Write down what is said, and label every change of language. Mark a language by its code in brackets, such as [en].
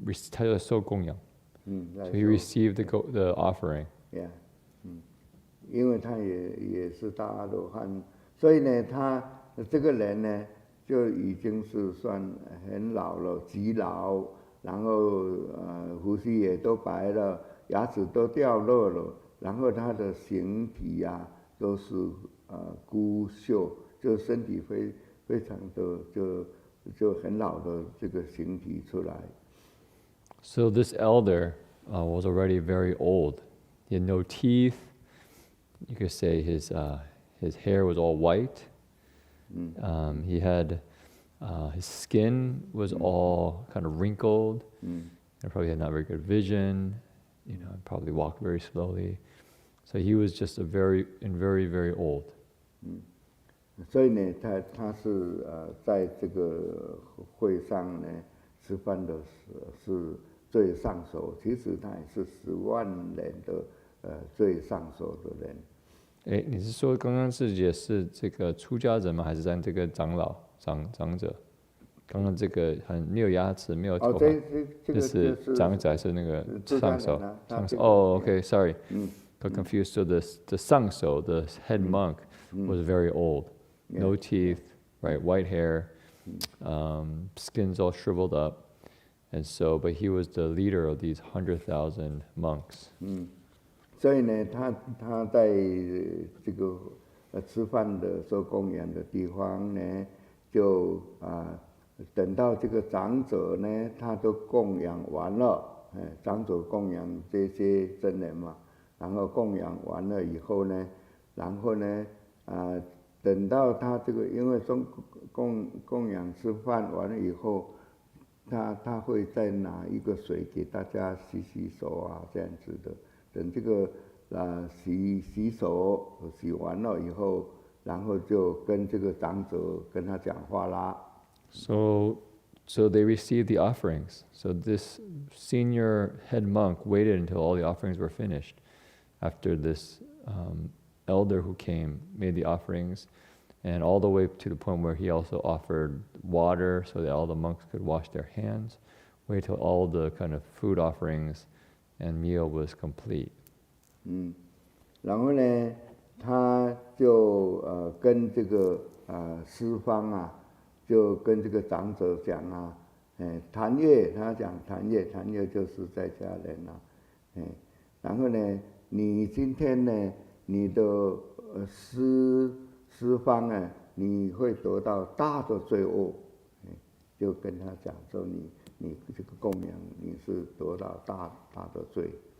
[zh] 他就受供养， [en] so he received the offering. Yeah. [zh] 因为他也是大阿罗汉，所以呢，他这个人呢就已经是算很老了，极老，然后胡须也都白了，牙齿都掉落了，然后他的形体啊都是枯朽，就身体非常的就很老的这个形体出来。 [en] So this elder was already very old. He had no teeth. You could say his hair was all white. He had his skin was all kind of wrinkled. And probably had not very good vision. Probably walked very slowly. So he was just very very old. [zh] 所以呢，他是在这个会上呢吃饭的是最上手，其实他也是10万人的最上手的人。哎，你是说刚刚是也是这个出家人吗？还是在这个长老长者？刚刚这个没有牙齿、没有头发，这是长者还是那个上手？上手。哦 [en] ，OK, sorry, got confused. So the 上手 the head monk was very old, no teeth, right, white hair, skin's all shriveled up, and so but he was the leader of these 100,000 monks. [zh] 所以呢，他在这个吃饭的做供养的地方呢，就等到这个长者呢，他都供养完了，长者供养这些僧人嘛，然后供养完了以后呢，然后呢，等到他这个因为供养吃饭完了以后，他会再拿一个水给大家洗手啊，这样子的。等这个洗手洗完了以后，然后就跟这个长者跟他讲话啦。 [en] So they received the offerings. So this senior head monk waited until all the offerings were finished. After this elder who came made the offerings, and all the way to the point where he also offered water so that all the monks could wash their hands. Wait till all the kind of food offerings and meal was complete. [zh] 然后呢，他就跟这个师方啊。就跟这个长者讲啊，谭月，他讲谭月就是在家人啊，然后呢，你今天呢，你的师方啊，你会得到大的罪恶，就跟他讲说你这个供养你是得到大的罪。